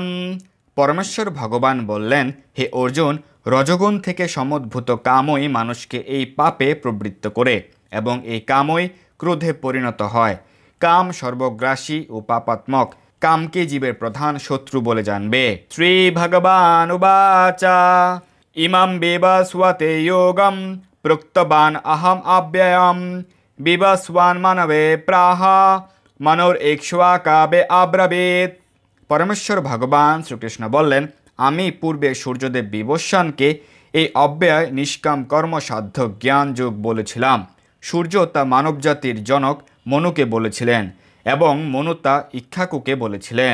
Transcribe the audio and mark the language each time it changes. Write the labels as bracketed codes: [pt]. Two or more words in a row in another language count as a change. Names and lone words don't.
[bn] পরমেশ্বর ভগবান বললেন, হে অর্জুন, রজগুণ থেকে সমুদ্ভূত কামই মানুষকে এই পাপে প্রবৃত্ত করে এবং এই কামই ক্রোধে পরিণত হয়। কাম সর্বগ্রাসী ও পাপাত্মক। কামকে জীবের প্রধান শত্রু বলে জানবে। [sa] শ্রী ভগবান উবাচা ইমাম বিবস্বতে যোগম প্রুক্তবান অহম অব্যয়ম বিবস্বান মানবে প্রাহ মনোরেক্ষ্বাকাবে আব্রবীত। [bn] পরমেশ্বর ভগবান শ্রীকৃষ্ণ বললেন, আমি পূর্বে সূর্যদেব বিবস্বানকে এই অব্যয় নিষ্কাম কর্মসাধ্য জ্ঞান যোগ বলেছিলাম। সূর্য তা মানবজাতির জনক মনুকে বলেছিলেন এবং মনু তা ইক্ষ্বাকুকে বলেছিলেন।